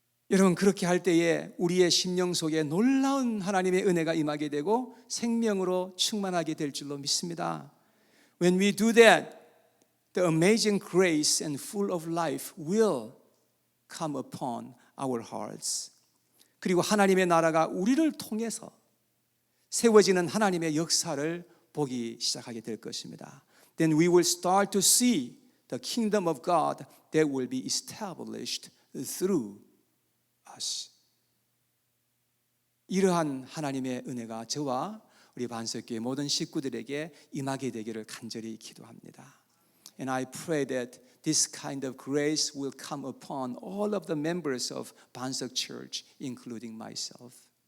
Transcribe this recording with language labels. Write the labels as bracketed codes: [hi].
[ko] 여러분, 그렇게 할 때에 우리의 심령 속에 놀라운 하나님의 은혜가 임하게 되고 생명으로 충만하게 될 줄로 믿습니다. [en] When we do that, the amazing grace and full of life will come upon our hearts. [ko] 그리고 하나님의 나라가 우리를 통해서 세워지는 하나님의 역사를 보기 시작하게 될 것입니다. [en] Then we will start to see the kingdom of God that will be established through us. [ko] 이러한 하나님의 은혜가 저와 우리 반석교회 모든 식구들에게 임하게 되기를 간절히 기도합니다. [en] And I pray that this kind of grace will come upon all of the members of Bansuk Church, including myself.